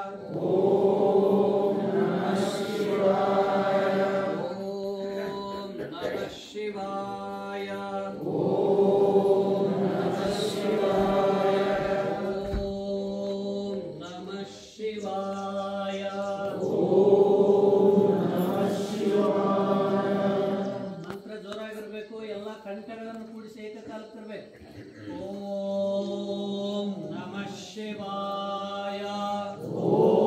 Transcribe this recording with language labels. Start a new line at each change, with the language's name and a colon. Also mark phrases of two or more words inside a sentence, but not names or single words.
Sanskrit: ಶಿವಾಯ. ॐ नमः शिवाय.
Kannada: ಮಂತ್ರ ಜೋರಾಗಿರ್ಬೇಕು. ಎಲ್ಲ ಕಂಠಗಳನ್ನು ಕೂಡಿಸಿ ಏಕಕಾಲಕ್ಕೆ ತರಬೇಕು.
Sanskrit: ॐ नमः शिवाय.